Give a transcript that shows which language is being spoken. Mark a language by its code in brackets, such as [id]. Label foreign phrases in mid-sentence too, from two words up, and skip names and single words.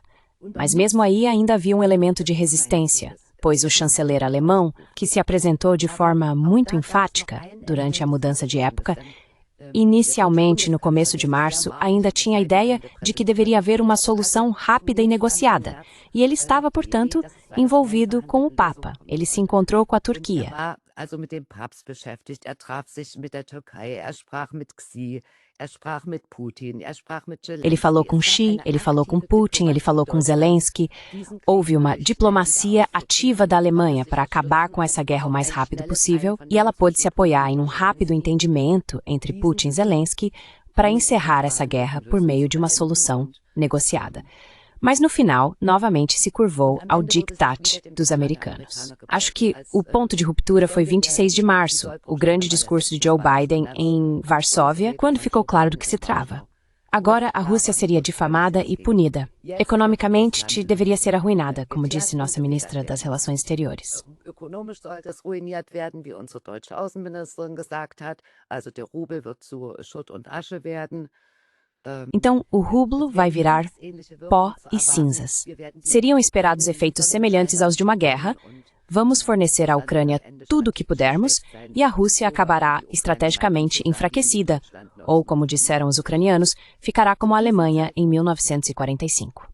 [pt] Mas mesmo aí ainda havia um elemento de resistência, pois o chanceler alemão, que se apresentou de forma muito enfática durante a mudança de época, inicialmente, no começo de março, ainda tinha a ideia de que deveria haver uma solução rápida e negociada, e ele estava, portanto, envolvido com o Papa. Ele se encontrou com a Turquia. [de] Mit dem Papst beschäftigt, traf sich mit der Türkei, sprach mit Xi, sprach mit Putin, sprach mit Zelensky. [pt] Ele falou com Xi, ele falou com Putin, ele falou com Zelensky. Houve uma diplomacia ativa da Alemanha para acabar com essa guerra o mais rápido possível, e ela pôde se apoiar em um rápido entendimento entre Putin e Zelensky para encerrar essa guerra por meio de uma solução negociada. Mas no final, novamente se curvou ao diktat dos americanos. Acho que o ponto de ruptura foi 26 de março, o grande discurso de Joe Biden em Varsóvia, quando ficou claro do que se trava. Agora a Rússia seria difamada e punida. Economicamente, deveria ser arruinada, como disse nossa ministra das Relações Exteriores. [de] Ökonomisch sollte es ruiniert werden, wie unsere deutsche Außenministerin gesagt hat. Also der Rubel wird zu Schutt und Asche werden. [pt] Então, o rublo vai virar pó e cinzas. Seriam esperados efeitos semelhantes aos de uma guerra. Vamos fornecer à Ucrânia tudo o que pudermos e a Rússia acabará estrategicamente enfraquecida, ou, como disseram os ucranianos, ficará como a Alemanha em 1945.